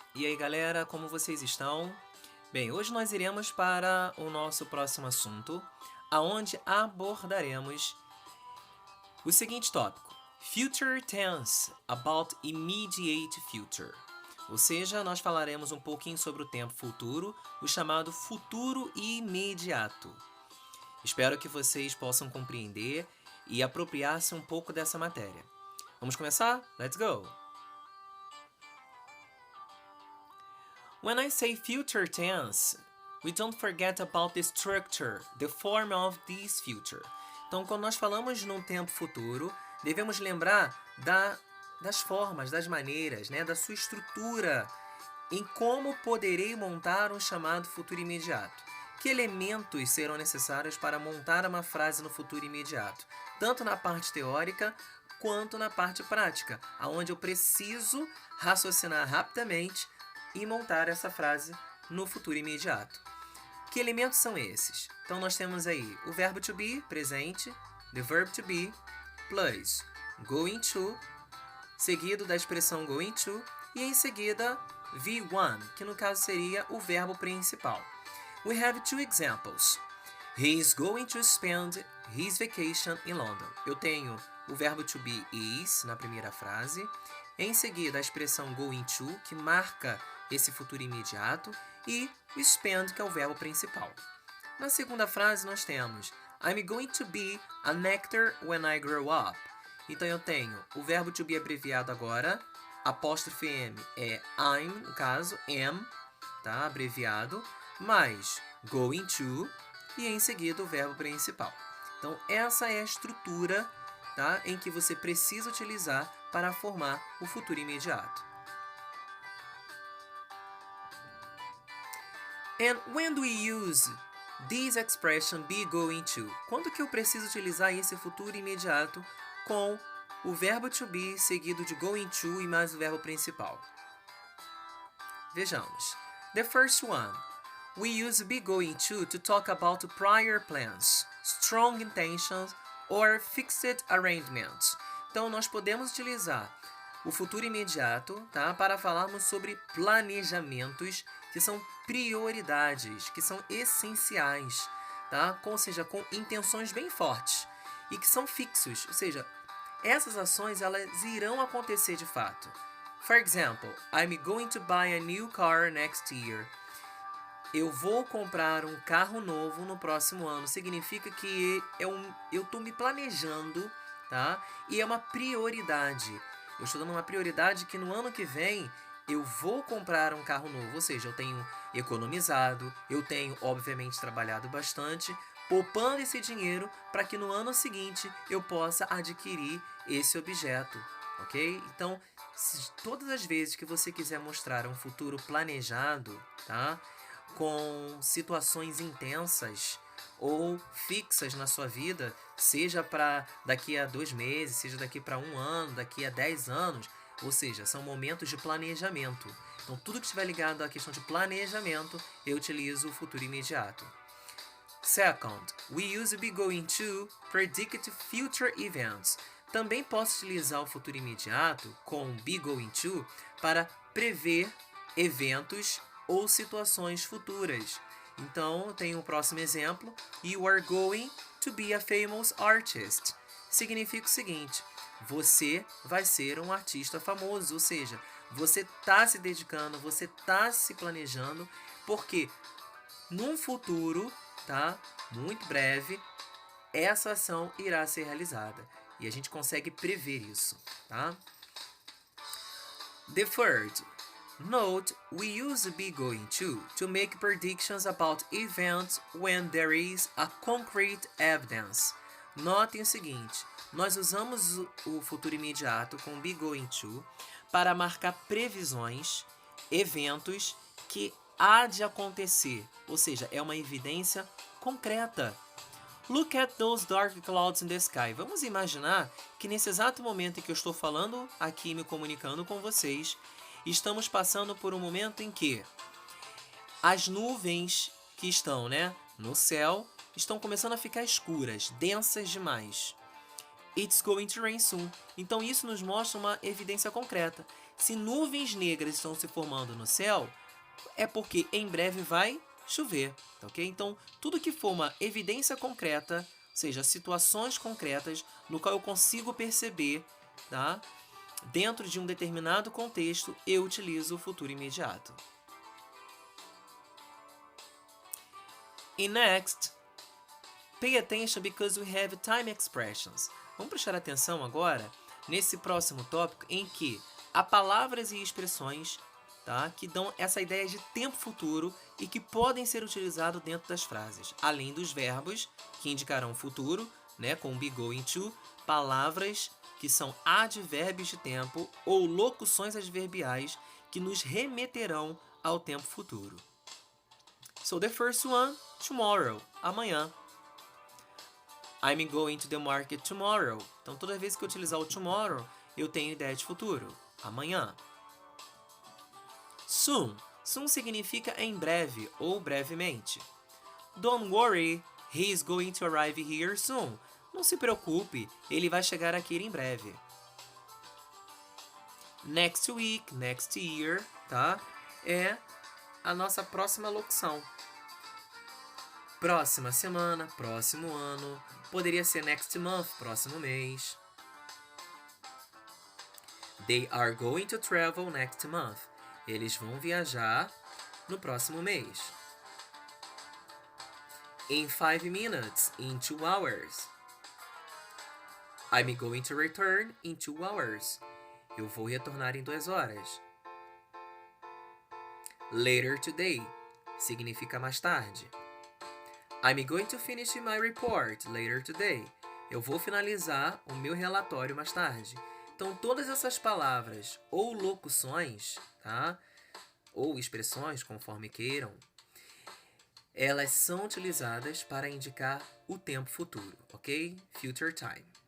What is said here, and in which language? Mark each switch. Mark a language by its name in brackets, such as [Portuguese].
[Portuguese] E aí galera, como vocês estão? Bem, hoje nós iremos para o nosso próximo assunto, aonde abordaremos o seguinte tópico: [English] Future Tense, about immediate future. [Portuguese] Ou seja, nós falaremos um pouquinho sobre o tempo futuro, o chamado futuro imediato. Espero que vocês possam compreender e apropriar-se um pouco dessa matéria. Vamos começar? [English] Let's go! When I say future tense, we don't forget about the structure, the form of this future. [Portuguese] Então, quando nós falamos num tempo futuro, devemos lembrar das formas, das maneiras, da sua estrutura, em como poderei montar um chamado futuro imediato. Que elementos serão necessários para montar uma frase no futuro imediato? Tanto na parte teórica quanto na parte prática, onde eu preciso raciocinar rapidamente e montar essa frase no futuro imediato. Que elementos são esses? Então nós temos aí o verbo to be, presente, [English] the verb to be, [Portuguese] plus going to, seguido da expressão going to, e em seguida V1, que no caso seria o verbo principal. [English] We have two examples. He is going to spend his vacation in London. [Portuguese] Eu tenho o verbo to be is na primeira frase, em seguida a expressão going to, que marca esse futuro imediato, e o spend, que é o verbo principal. Na segunda frase nós temos [English] I'm going to be an actor when I grow up. [Portuguese] Então eu tenho o verbo to be abreviado agora, apóstrofe M é I'm, no caso, am, tá? Abreviado, mais going to, e em seguida o verbo principal. Então essa é a estrutura, tá, em que você precisa utilizar para formar o futuro imediato. [English] And when do we use this expression be going to? [Portuguese] Quando que eu preciso utilizar esse futuro imediato com o verbo to be seguido de going to e mais o verbo principal? Vejamos. [English] The first one. We use be going to talk about prior plans, strong intentions or fixed arrangements. [Portuguese] Então nós podemos utilizar o futuro imediato, tá, para falarmos sobre planejamentos que são prioridades, que são essenciais, tá? Ou seja, com intenções bem fortes e que são fixos, ou seja, essas ações elas irão acontecer de fato. [English] For example, I'm going to buy a new car next year. [Portuguese] Eu vou comprar um carro novo no próximo ano. Significa que eu estou me planejando, tá? E é uma prioridade. Eu estou dando uma prioridade que no ano que vem eu vou comprar um carro novo. Ou seja, eu tenho economizado, eu tenho obviamente trabalhado bastante, poupando esse dinheiro para que no ano seguinte eu possa adquirir esse objeto, ok? Então, todas as vezes que você quiser mostrar um futuro planejado, tá, com situações intensas ou fixas na sua vida, seja para daqui a 2 meses, seja daqui para 1 ano, daqui a 10 anos, ou seja, são momentos de planejamento. Então, tudo que estiver ligado à questão de planejamento, eu utilizo o futuro imediato. [English] Second, we use be going to predict future events. [Portuguese] Também posso utilizar o futuro imediato com be going to para prever eventos ou situações futuras. Então, eu tenho o próximo exemplo. [English] You are going to be a famous artist. [Portuguese] Significa o seguinte: você vai ser um artista famoso, ou seja, você está se dedicando, você está se planejando, porque num futuro, tá, muito breve, essa ação irá ser realizada. E a gente consegue prever isso, tá? [English] The third. Note, we use be going to make predictions about events when there is a concrete evidence. [Portuguese] Notem o seguinte, nós usamos o futuro imediato com be going to para marcar previsões, eventos que há de acontecer, ou seja, é uma evidência concreta. [English] Look at those dark clouds in the sky. [Portuguese] Vamos imaginar que nesse exato momento em que eu estou falando aqui, me comunicando com vocês, estamos passando por um momento em que as nuvens que estão, no céu estão começando a ficar escuras, densas demais. [English] It's going to rain soon. [Portuguese] Então isso nos mostra uma evidência concreta. Se nuvens negras estão se formando no céu, é porque em breve vai chover, tá ok? Então, tudo que for uma evidência concreta, ou seja, situações concretas no qual eu consigo perceber, tá? Dentro de um determinado contexto, eu utilizo o futuro imediato. [English] E next, pay attention because we have time expressions. [Portuguese] Vamos prestar atenção agora nesse próximo tópico em que há palavras e expressões, tá, que dão essa ideia de tempo futuro e que podem ser utilizados dentro das frases, além dos verbos que indicarão futuro, né, com be going to, palavras que são advérbios de tempo ou locuções adverbiais que nos remeterão ao tempo futuro. [English] So the first one, tomorrow, amanhã. I'm going to the market tomorrow. [Portuguese] Então, toda vez que eu utilizar o tomorrow, eu tenho ideia de futuro, amanhã. Soon. Soon significa em breve ou brevemente. [English] Don't worry, he is going to arrive here soon. [Portuguese] Não se preocupe, ele vai chegar aqui em breve. [English] Next week, next year, [Portuguese] tá? É a nossa próxima locução. Próxima semana, próximo ano. Poderia ser next month, próximo mês. [English] They are going to travel next month. [Portuguese] Eles vão viajar no próximo mês. [English] In 5 minutes, in 2 hours. I'm going to return in 2 hours. [Portuguese] Eu vou retornar em 2 horas. Later today significa mais tarde. [English] I'm going to finish my report later today. [Portuguese] Eu vou finalizar o meu relatório mais tarde. Então, todas essas palavras ou locuções, tá? Ou expressões, conforme queiram, elas são utilizadas para indicar o tempo futuro, ok? [English] Future time.